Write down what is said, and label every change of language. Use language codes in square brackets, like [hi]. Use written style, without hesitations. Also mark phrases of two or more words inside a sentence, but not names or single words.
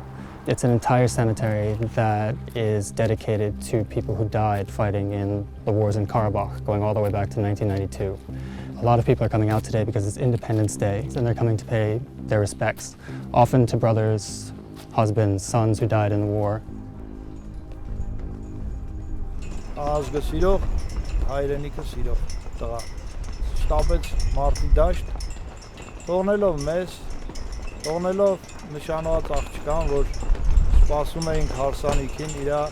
[en] It's an entire cemetery that is dedicated to people who died fighting in the wars in Karabakh, going all the way back to 1992. A lot of people are coming out today because it's Independence Day, and they're coming to pay their respects, often to brothers, husbands, sons who died in the war. [hy] Ազգը հայրենիքը սիրող տղա շտապեց մարտի դաշտ թողնելով մեզ թողնելով նշանված աղջկան որ սպասում էինք հարսանիքին իր